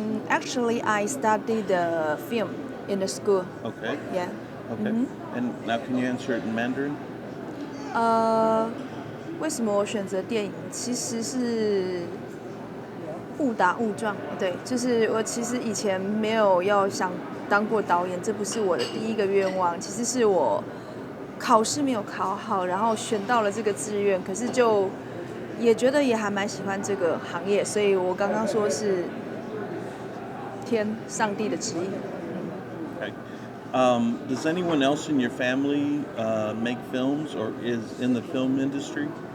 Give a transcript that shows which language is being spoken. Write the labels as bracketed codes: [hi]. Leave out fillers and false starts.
[en] Actually, I studied the film in the school. Okay. Yeah. Okay. And now can you answer it in Mandarin? [zh] 为什么我选择电影？其实是误打误撞，对，就是我其实以前没有要想当过导演，这不是我的第一个愿望，其实是我考试没有考好，然后选到了这个志愿，可是就也觉得也还蛮喜欢这个行业，所以我刚刚说是上帝的旨意。 [en] Okay. Does anyone else in your family make films or is in the film industry?